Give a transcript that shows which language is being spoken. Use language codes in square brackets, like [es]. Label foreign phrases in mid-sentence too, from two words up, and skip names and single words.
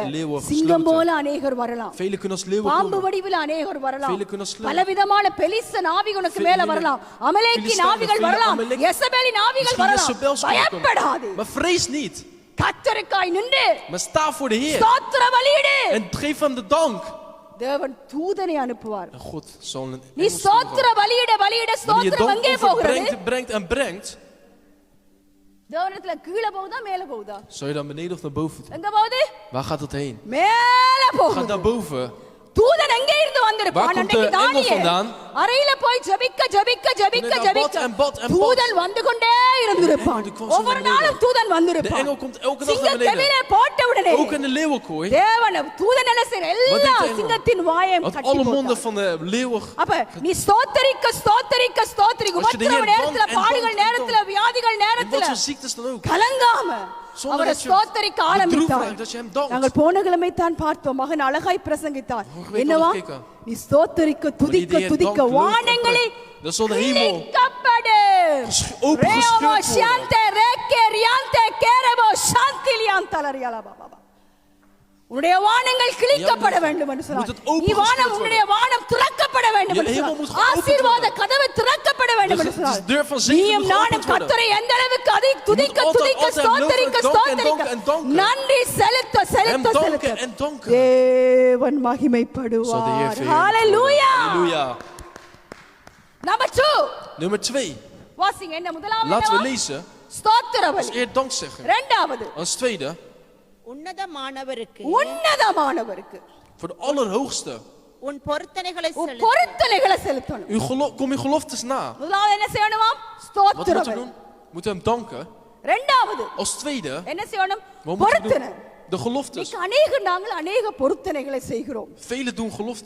[nl] de leeuwen [ta] சிங்கம் [nl] gesloten. [ta] போல அநேகர் வரலாம், [nl] Velen kunnen als leeuwen [ta] பாம்பு [nl] komen. [ta] வடிவில் அநேகர் வரலாம், [nl] Velen kunnen als leeuwen. [ta] பலவிதமான பெலிஸ்தன் ஆவிகள் உனக்கு மேல [nl] Velen [ta] வரலாம், அமலேக்கின் [nl] Filistijnen, [ta] ஆவிகள் [nl] velen [ta] வரலாம், [nl] Amalek- [ta] யெசபேலின் ஆவிகள் [nl] Misschien [ta] வரலாம். [nl] Jezebels kunnen komen. [ta] பயப்படாதே, [nl] Maar vrees niet. [ta] கர்த்தருக்காய் நின்று [nl] Maar sta voor de Heer. [ta] ஸ்தோத்திர பலியிடு. [nl] En geef hem de dank. [ta] தேவன் தூதனை அனுப்புவார். [nl] En God zal een [ta] நீ [nl] engel [ta] ஸ்தோத்திர [nl] sturen. [ta] பலியிட பலியிட [nl] Wanneer je [ta] ஸ்தோத்திரம் எங்கே [nl] dank [ta] போகிறது? [nl] overbrengt, brengt en brengt, [ta] தேவனத்துல கீழே போகுதா மேல போகுதா? [nl] zal je dan beneden of naar boven doen? [ta] எங்க போகுது? [nl] Waar gaat het heen? [ta] மேல [nl] Gaat [ta] போகுது. [nl] naar boven. [ta] தூதன் எங்கே இருந்து [nl] Waar [ta] வந்திருப்பான்? [nl] komt de [ta] அன்றைக்கு [nl] engel [ta] தானியேல் [nl] vandaan? [ta] அறையில போய் ஜெபிக்க ஜெபிக்க ஜெபிக்க [nl] Wanneer hij [ta] ஜெபிக்க [nl] bad en bad en bad. [ta] தூதன் வந்து கொண்டே இருந்திருப்பான். [nl] De engel die kwam zo [ta] ஒவ்வொரு [nl] naar beneden. [ta] நாளும் தூதன் [nl] De [ta] வந்திருப்பான். [nl] engel komt elke dag [ta] சிங்க [nl] naar beneden. [ta] கெபிலே போட்ட உடனே [nl] Ook in de leeuwenkooi. [ta] தேவன் தூதன் என்ன செய்யற [nl] Wat [ta] எல்லா [nl] deed de engel? [ta] சிங்கத்தின் வாயை [nl] Had [ta] கட்டி [nl] alle monden [ta] போட்டான். [nl] van de leeuwen. [ta] அப்ப நீ ஸ்தோத்தரிக்க ஸ்தோத்தரிக்க ஸ்தோத்தரிக்க [nl] Als je de [ta] உபத்திரவ [nl] Heer [ta] நேரத்துல [nl] dankt en [ta] பாடுகள் [nl] dankt en [ta] நேரத்துல [nl] dankt. [ta] வியாதிகள் [nl] En wat [ta] நேரத்துல [nl] voor ziektes dan ook. [ta] கலங்காம [nl] Zonder [ta] அவரை [nl] dat je [ta] ஸ்தோத்தரிக்க [nl] bedroefd [ta] ஆரம்பித்தார். [nl] raakt, dat je hem dankt. [ta] நாங்கள் போன கிழமை தான் பார்த்தோம், மகன் அழகாய் பிரசங்கித்தார். [nl] Vorige week [ta] என்னவா? [nl] hadden we gekeken. [ta] நீ ஸ்தோத்தரிக்க துதிக்க [nl] Wanneer je [ta] துதிக்க [nl] dankt, looft, [ta] வானங்களை [nl] dan zal de hemel [ta] கிழிக்கப்படும். [nl] opengescheurd ரேவோ worden. சாந்தே ரேக்கே ரியாந்தே கேரவோ சாந்திலியாந்தலரியாலா பாபா. [ta] உன்னுடைய வானங்கள் கிழிக்கப்பட வேண்டும் என்று சொன்னார். [nl] moet het open [ta] நீ வானம் [nl] gescheurd [ta] உன்னுடைய வானம் திறக்கப்பட வேண்டும் [nl] Je [ta] என்று [nl] hemel [ta] சொன்னார். [nl] moet geopend [ta] ஆசீர்வாத [nl] worden. [ta] கதவு திறக்கப்பட வேண்டும் என்று [nl] De [ta] சொன்னார். [nl] deur van zegen [ta] நீயும் [nl] moet [ta] நானும் [nl] geopend worden. [ta] கர்த்தரை எந்த அளவுக்கு அதை துதிக்க [nl] altijd, [ta] துதிக்க [nl] altijd [ta] ஸ்தோத்தரிக்க [nl] loven, danken, [ta] ஸ்தோத்தரிக்க [nl] danken, danken. [ta] நன்றி செலுத்த செலுத்த [nl] Hem danken [ta] செலுத்த [nl] en danken. [ta] தேவன் [nl] Zal de Heer [ta] மகிமைப்படுவார். [nl] verheerlijkt worden. [ta] ஹalleluya. [nl] Halleluja. [ta] நம்பர் 2 [nl] Nummer 2. [ta] வாசிங்க. என்ன முதலாவது? [nl] Laten we [ta] என்னவா? [nl] lezen. [ta] ஸ்தோத்திர [nl] Als [ta] பலி. [nl] eer dankzegging. [ta] இரண்டாவது [nl] Als tweede, [ta] உன்னதமானவருக்கு உன்னதமானவருக்கு [nl] voor de Allerhoogste. [ta] உன் பொருத்தனைகளை உன் செலுத்து. பொருத்தனைகளை செலுத்தணும். [nl] Kom je geloftes na. [ta] முதலாவது என்ன செய்யணுமாம்? [nl] Wat [ta] ஸ்தோத்திர [nl] moeten we [ta] பலி. [nl] doen? We moeten hem danken. [ta] இரண்டாவது [nl] Als tweede, [ta] என்ன செய்யணும்? [nl] wat moeten we [ta] பொருத்தனை. [nl] doen? De geloftes. [ta] நாங்கள் அநேக பொருத்தனைகளை செய்கிறோம். [nl] Velen doen geloftes.